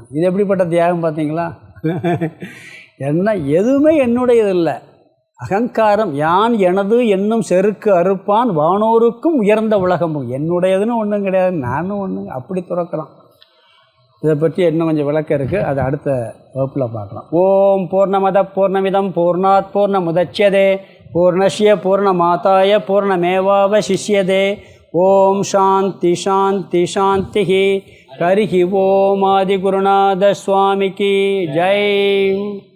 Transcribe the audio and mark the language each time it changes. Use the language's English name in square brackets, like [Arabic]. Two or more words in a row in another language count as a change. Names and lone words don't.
[Tamil] இது எப்படிப்பட்ட தியாகம் பார்த்தீங்களா? என்ன எதுவுமே என்னுடையது இல்லை, அகங்காரம் யான் எனது என்னும் செருக்கு அறுப்பான் வானோருக்கும் உயர்ந்த உலகமும், என்னுடையதுன்னு ஒன்றும் கிடையாது, நானும் ஒன்று, அப்படி துறக்கலாம். இதை பற்றி இன்னும் கொஞ்சம் விளக்கம் இருக்குது, அதை அடுத்த வகுப்பில் பார்க்கலாம். [Sanskrit] ॐ पूर्णमदः पूर्णमिदं पूर्णात् पूर्णमुदच्यते पूर्णस्य पूर्णमादाय पूर्णमेवावशिष्यते. ॐ शान्तिः शान्तिः शान्तिः. हरिः ॐ [Tamil] ஆதிகுருநாத சுவாமிக்கு ஜெய்.